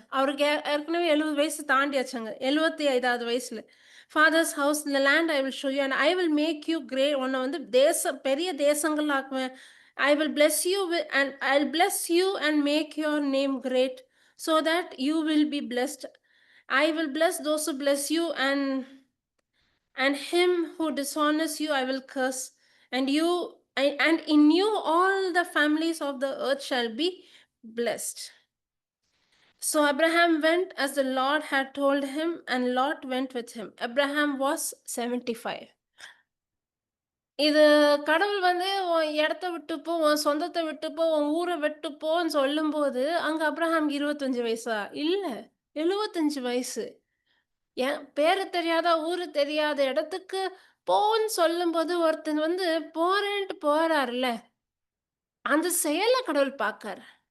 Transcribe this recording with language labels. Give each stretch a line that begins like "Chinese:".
Tamil: அவருக்கு ஏற்கனவே 70 வயசு தாண்டியாச்சுங்க. 75வது வயசுல.
English: "father's house இந்த land I will show you and I will make you great"
Tamil: உன்ன வந்து பெரிய தேசங்கள் ஆக்குவேன்.
English: "I will bless you and I will bless you and make your name great so that you will be blessed. I will bless those who bless you and him who dishonors you I will curse, and in you all the families of the earth shall be blessed. So Abraham went as the Lord had told him, and Lot went with him. Abraham was 75.
Tamil: இது கடவுள் வந்து உன் இடத்த விட்டு போ, உன் சொந்தத்த விட்டு போ, உன் ஊர விட்டு போன்னு சொல்லும்போது, அங்க அப்ரஹாம்க்கு 25 வயசா? இல்ல. 75 வயசு. பேரு தெரியாத, ஊரு தெரியாத இடத்துக்கு போன்னு சொல்லும்போது, ஒருத்தன் வந்து போறேன்ட்டு போறார்ல, அந்த செயல கடவுள் பார்க்காரு.